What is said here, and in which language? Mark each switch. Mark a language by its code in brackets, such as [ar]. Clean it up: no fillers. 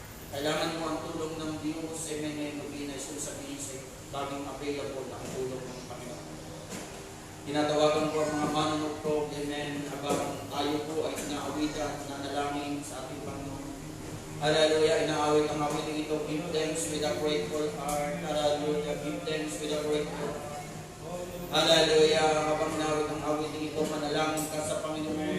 [tl] Kailangan mo ang tulong ng Diyos. Amen. Ngayon gabi na sabihin sa iyo, laging available ang tulong ng Panginoon. Tinatawagan ko ang mga manunugtog. Amen. Habang tayo po ay inaawitan, nanalangin sa ating Panginoon. Hallelujah. Inaawit ang awiting ito. [en] Give thanks with a grateful heart. Hallelujah. Give thanks with a grateful heart. Hallelujah. [tl] Habang nawit ang awiting ito, manalangin ka sa Panginoon.